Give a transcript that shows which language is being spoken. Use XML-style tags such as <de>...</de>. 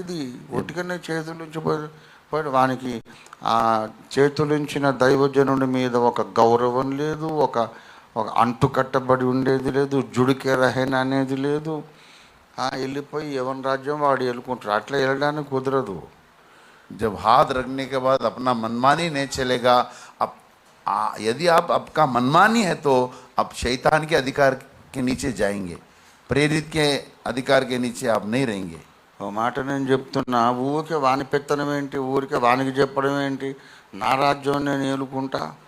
<te>ఇది ఒట్టుకనే చేతుల నుంచి పోయి వానికి ఆ చేతులుంచిన దైవజనుడి మీద ఒక గౌరవం లేదు, ఒక అంటు కట్టబడి ఉండేది లేదు,</te> <hi>జుడికే రహేన</hi> <te>అనేది లేదు. వెళ్ళిపోయి ఎవరి రాజ్యం వాడు వెళ్ళుకుంటారు. అట్లా వెళ్ళడానికి కుదరదు.</te> <hi>जब हाथ रखने के बाद अपना मनमानी नहीं चलेगा. अब यदि आप आपका मनमानी है तो आप शैतान के अधिकार के नीचे जाएंगे, प्रेरित के अधिकार के नीचे आप नहीं रहेंगे.</hi> <te>ఓ మాట నేను చెప్తున్నా, ఊరికే వాని పెత్తనం ఏంటి, ఊరికే వానికి చెప్పడం ఏంటి, నా రాజ్యం నేను ఏలుకుంటా,</te>